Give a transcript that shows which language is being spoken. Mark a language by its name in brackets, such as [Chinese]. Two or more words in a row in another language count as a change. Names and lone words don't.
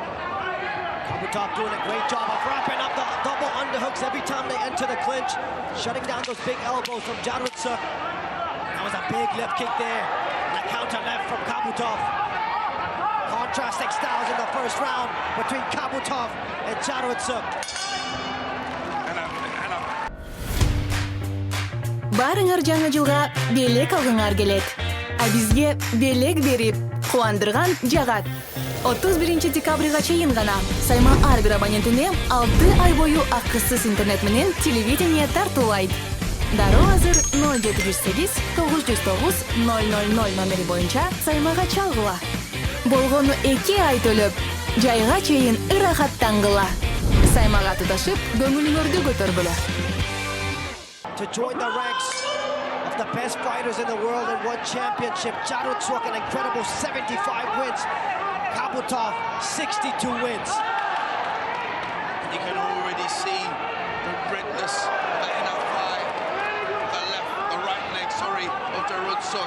[English] Kabutov doing a great job of wrapping up the double underhooks every time they enter the clinch, shutting down those big elbows from ДЖАРУАДСУK. That was a big left kick there, and a counter left from Kabutov. Contrasting styles in the first round between Kabutov and ДЖАРУАДСУK. [Kyrgyz] Барыңар жаңа жылга белек алгыңар келет. А бизге белек берип, кубандырган жагат. 31 декабрга чейин гана Сайма ар бир абонентине 6 ай бою акысыз интернет менен телевидение тартуулайт. Дароо азыр 0708 909 000 номери боюнча Саймага чалгыла. Болгону 2 ай төлөп, жайга чейин ырахаттангыла. Саймага туташып, көңүлүңөрдү көтөргүлө. [English] To join the ranks of the best fighters in the world in One Championship, ДЖАРУАДСУK an incredible 75 wins, Kabutov 62 wins. And you can already see the redness of the inner thigh, the right leg, of ДЖАРУАДСУK.